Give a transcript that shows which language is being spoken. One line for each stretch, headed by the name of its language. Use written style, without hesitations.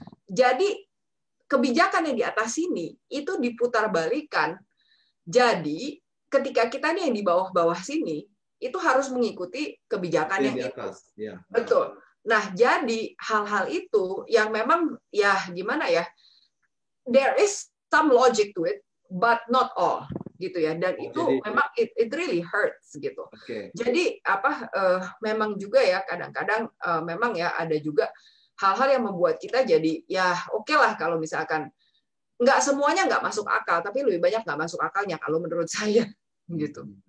Indonesian: Jadi kebijakan yang di atas sini itu diputarbalikan. Jadi ketika kita nih yang di bawah-bawah sini itu harus mengikuti kebijakan yang di itu. atas. Ya. Betul. Nah, jadi hal-hal itu yang memang ya gimana ya?
English: There is some logic to it, but not all,
Indonesian: gitu ya. Dan itu Jadi, memang
English: it really hurts
Indonesian: gitu.
English: okay.
Indonesian: Jadi memang juga ya kadang-kadang memang ya ada juga hal-hal yang membuat kita jadi ya oke lah kalau misalkan nggak semuanya nggak masuk akal, tapi lebih banyak nggak masuk akalnya kalau menurut saya gitu.